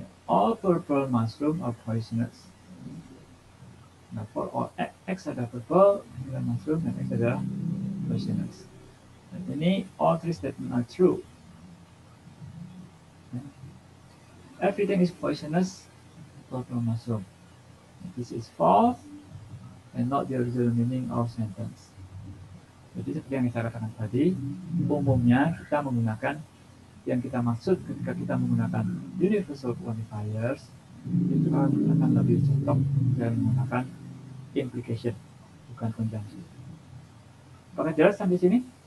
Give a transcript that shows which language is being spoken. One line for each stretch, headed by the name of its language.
English: All purple mushroom are poisonous.
Indonesian: Nah, for all X ada purple, ada mushroom, dan X adalah poisonous. Dan ini
English: all three statements are true. Everything is poisonous, purple mushroom. This is false. and not the original meaning of sentence.
Indonesian: Jadi seperti yang saya katakan tadi, umumnya kita menggunakan yang kita maksud ketika kita menggunakan universal quantifiers itu akan lebih cocok dengan menggunakan implication, bukan conjunction. Apakah jelas sampai sini?